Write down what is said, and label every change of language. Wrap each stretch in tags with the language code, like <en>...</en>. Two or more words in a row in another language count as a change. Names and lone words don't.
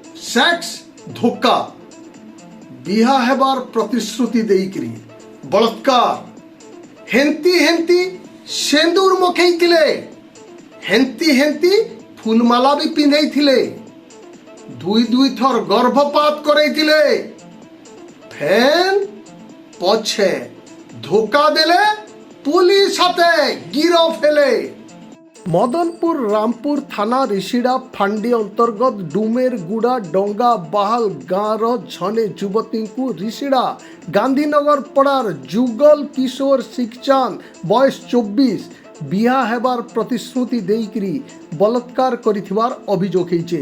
<or>ସେକ୍ସ ଧୋକା ବାହା ହେବାର ପ୍ରତିଶ୍ରୁତି ଦେଇକରି ବଳାତ୍କାର ହେନ୍ତି ହେନ୍ତି ସିନ୍ଦୂର ମଖେଇଥିଲେ ହେନ୍ତି ହେନ୍ତି ଫୁଲମାଳା ଭି ପିନ୍ଧେଇଥିଲେ ଦୁଇ ଦୁଇ ଥର ଗର୍ଭପାତ କରେଇଥିଲେ ଫେଣ ପଛେ ଧୋକା ଦେଲେ ପୁଲିସ ହାତେ ଗିରଫ ହେଲେ। ମଦନପୁର ରାମପୁର ଥାନା ଋଷିଡ଼ା ଫାଣ୍ଡି ଅନ୍ତର୍ଗତ ଡୁମେର ଗୁଡ଼ା ଡଙ୍ଗା ବାହାଲ ଗାଁର ଜଣେ ଯୁବତୀ କୁ ଋଷିଡ଼ା ଗାନ୍ଧୀନଗର ପଡ଼ାର ଯୁଗଳ କିଶୋର ଶିକ୍ଷାନ ବୟସ 24 ବାହା ହେବାର ପ୍ରତିଶ୍ରୁତି ଦେଇକରି ବଳାତ୍କାର କରିଥିବାର ଅଭିଯୋଗ ହୋଇଛି।</or>